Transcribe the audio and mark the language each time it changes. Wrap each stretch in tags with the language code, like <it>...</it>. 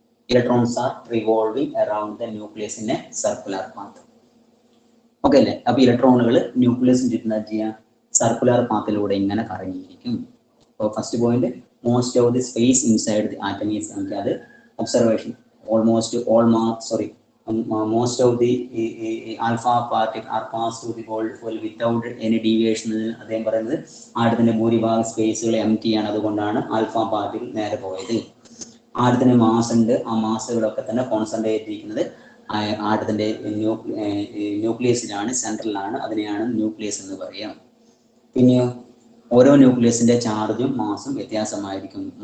<en>Electrons are revolving around the nucleus in a circular path. Okay അല്ലേ?</en> <ml>അപ്പൊ ഇലക്ട്രോണുകൾ ന്യൂക്ലിയസിന് ചുറ്റുന്ന circular പാത്തിലൂടെ ഇങ്ങനെ കറങ്ങിയിരിക്കും.</ml> <en>അപ്പോൾ first point, most of the space inside the atom is,</en> <ml>നമുക്ക് അത്</ml> <en>Observation. Almost all most of the alpha particle are passed through the hole without any deviation.</en> <ml>അദ്ദേഹം പറയുന്നത് ആറ്റത്തിന്റെ ഭൂരിഭാഗം സ്പേസുകൾ എം ടി ആണ്, അതുകൊണ്ടാണ് ആൽഫ പാർട്ടിക്കിൾ നേരെ പോയത്. ആറ്റത്തിന് മാസ് ഉണ്ട്, ആ മാസുകളൊക്കെ തന്നെ കോൺസെൻട്രേറ്റ് ചെയ്തിരിക്കുന്നത് ആറ്റത്തിന്റെ ന്യൂക്ലിയസിലാണ്, സെൻട്രലാണ്. അതിനെയാണ് ന്യൂക്ലിയസ് എന്ന് പറയാം. പിന്നെയോ ഓരോ ന്യൂക്ലിയസിന്റെ ചാർജും മാസും വ്യത്യാസമായിരിക്കും.</ml>